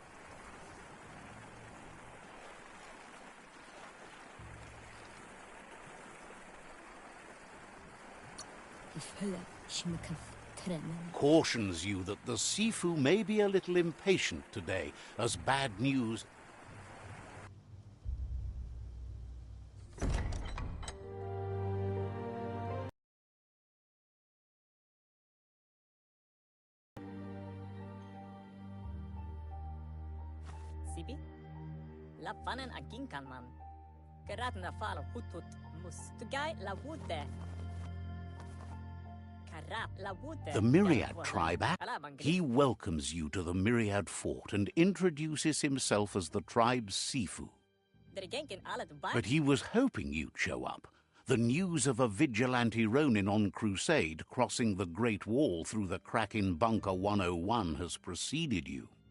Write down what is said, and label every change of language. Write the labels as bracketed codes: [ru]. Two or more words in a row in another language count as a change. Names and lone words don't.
[en] Cautions you that the Sifu may be a little impatient today, as bad news... Sibi? La vanen aginkan man. Geratna fala hutut mus. Tugai la wude. The Myriad tribe, he welcomes you to the Myriad fort and introduces himself as the tribe's Sifu. But he was hoping you'd show up. The news of a vigilante Ronin on crusade crossing the Great Wall through the crack in Bunker 101 has preceded you.